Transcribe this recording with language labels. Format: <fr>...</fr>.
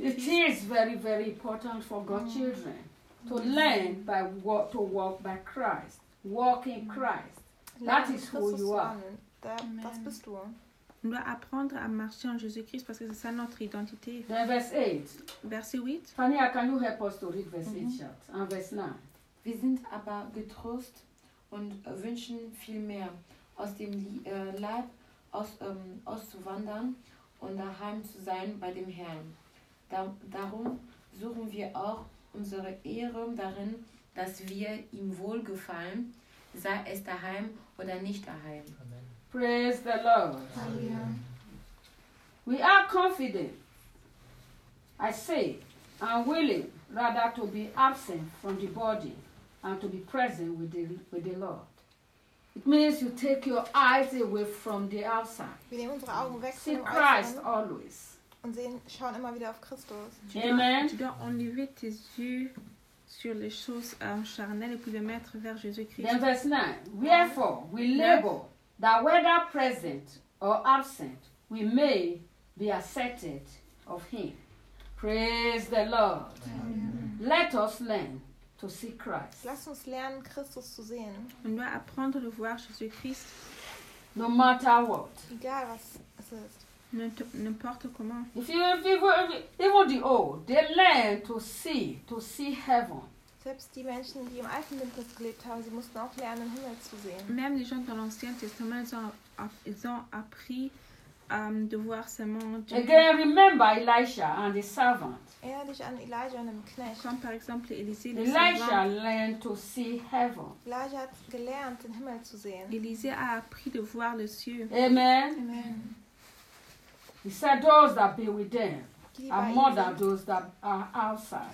<en>It is very, very important for God's children to learn by to walk by Christ. Walk in Christ. That is who you are.</en> <de>Das bist du.</de> <fr>On doit apprendre à marcher en Jésus-Christ parce que c'est ça notre identité.</fr> <en>Verse 8.</en> <fr>Verset 8.</fr> <en>Fania, can you help us to read verse 8 chart? En verse 9.</en> <de>Wir sind aber getrost und wünschen viel mehr, aus dem Leib auszuwandern und daheim zu sein bei dem Herrn. Darum suchen wir auch unsere Ehre darin, dass wir ihm wohlgefallen, sei es daheim oder nicht daheim.</de> <en>Amen. Praise the Lord. Amen. We are confident, I say, and willing rather to be absent from the body and to be present with the Lord. It means you take your eyes away from the outside.</en> <de>Wir nehmen unsere Augen weg</de> <en>See Christ</en> <de>von dem</de> <en>always.</en> <de>und sehen, schauen immer wieder auf Christus.</de> <en>Amen.</en> <fr>Tu dois enlever tes yeux sur les choses charnelles et puis les mettre vers Jésus-Christ.</fr> <en>Then verse 9. Wherefore, we labor that whether present or absent, we may be accepted of him. Praise the Lord. Amen. Let us learn to see Christ.</en> <de>Lass uns lernen, Christus zu sehen.</de> <fr>On doit apprendre de voir Jésus-Christ.</fr> <en>No matter what.</en> <de>Egal was es ist.</de> <fr>N'importe comment.</fr> <en>If even the old, they learn to see heaven.</en> <de>Selbst die Menschen, die im Alten Testament gelebt haben, sie mussten auch lernen, den Himmel zu sehen.</de> <fr>Même les gens dans l'Ancien Testament, ils ont appris de voir ce monde.</fr> <en>Again, remember Elisha and the servant.</en> <de>Erinnere dich an Elijah und dem Knecht.</de> <fr>Comme par exemple Élisée.</fr> <en>Elisha learned to see heaven.</en> <de>Elijah hat gelernt, den Himmel zu sehen.</de> <fr>Élisée a appris de voir le ciel.</fr> <en>Amen. Amen. He said, those that be with them are more than those that are outside.</en>